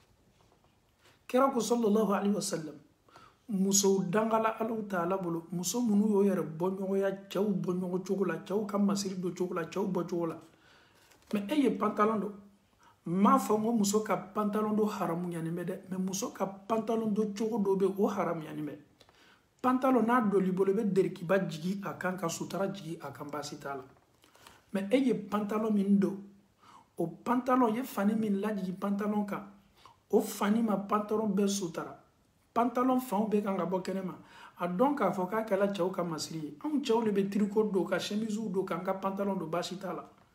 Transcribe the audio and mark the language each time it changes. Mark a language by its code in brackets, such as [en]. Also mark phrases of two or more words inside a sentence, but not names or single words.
[bm] kira ko [ar] صلى الله عليه وسلم [bm] musow dangala alaw taala bolo muso minnu y'o yɛrɛ bɔ ɲɔgɔnya cɛw bɔ ɲɔgɔn cogo la cɛw ka masiri don cogo la cɛw bɔ cogo la mais e ye pantalon don m'a fɔ n ko muso ka pantalon don haramuyanin bɛ dɛ mais muso ka pantalon don cogo dɔ bɛ o haramuyanin bɛ pantalon n'a doli bolo i bɛ derikiba jigi a kan ka sutura jigi a kan baasi t'a la mais e ye pantalon min don o pantalon ye fani min lajigi pantalon kan o fani ma pantalon bɛɛ sutura pantalon fanw bɛɛ kan ka bɔ kɛnɛma a dɔn k'a fɔ k'a kɛla cɛw ka masiri ye anw cɛw de bɛ tricot don ka chemisiw don k'an ka pantalon don baasi t'a la